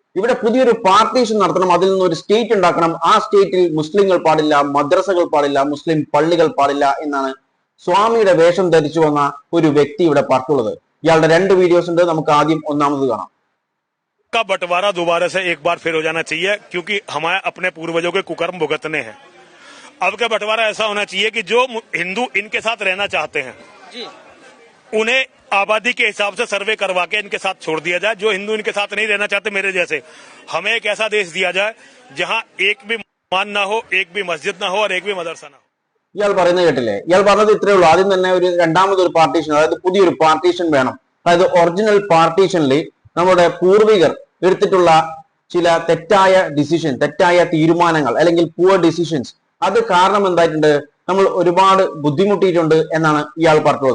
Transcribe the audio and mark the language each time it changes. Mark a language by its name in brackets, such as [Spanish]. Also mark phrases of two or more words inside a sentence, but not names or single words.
[Malayalam] ഇവിടെ പുതിയൊരു പാർട്ടീഷൻ നടത്തണം, അതിൽ നിന്ന് ഒരു സ്റ്റേറ്റ് ഉണ്ടാക്കണം. ആ സ്റ്റേറ്റിൽ മുസ്ലിങ്ങൾ പാടില്ല, മദ്രസകൾ പാടില്ല, മുസ്ലിം പള്ളികൾ പാടില്ല എന്നാണ് സ്വാമിയുടെ വേഷം ധരിച്ചു വന്ന ഒരു വ്യക്തി ഇവിടെ പറഞ്ഞുള്ളത്. ഇയാളുടെ 2 വീഡിയോസ് ഉണ്ട്. നമുക്ക് ആദ്യം ഒന്നാമത് കാണാം. [Hindi] का बंटवारा दोबारा से एक बार फिर हो जाना चाहिए, क्योंकि हमारे अपने पूर्वजों के कुकर्म भुगतने हैं। अब का बंटवारा ऐसा होना चाहिए कि जो हिंदू इनके साथ रहना चाहते हैं जी, उन्हें आबादी के हिसाब से सर्वे करवा के इनके साथ छोड़ दिया जाए। जो हिंदू इनके साथ नहीं रहना चाहते मेरे जैसे, हमें एक ऐसा देश दिया जाए जहां एक भी मान ना हो, एक भी मस्जिद ना हो और एक भी मदरसा ना हो। [Malayalam] ഇയാൾ പറയുന്നത് കേട്ടില്ലേ? ഇയാൾ പറഞ്ഞത് ഇത്രയേ ഉള്ളൂ. ആദ്യം തന്നെ രണ്ടാമതൊരു പാർട്ടീഷൻ, അതായത് പുതിയൊരു പാർട്ടീഷൻ വേണം. അതായത് [English] original partition [Malayalam] നമ്മുടെ പൂർവികർ എടുത്തിട്ടുള്ള ചില തെറ്റായ ഡിസിഷൻ, തെറ്റായ തീരുമാനങ്ങൾ അല്ലെങ്കിൽ [English] poor decisions, [Malayalam] അത് കാരണം എന്തായിട്ടുണ്ട്, നമ്മൾ ഒരുപാട് ബുദ്ധിമുട്ടിയിട്ടുണ്ട് എന്നാണ് ഇയാൾ പറഞ്ഞത്.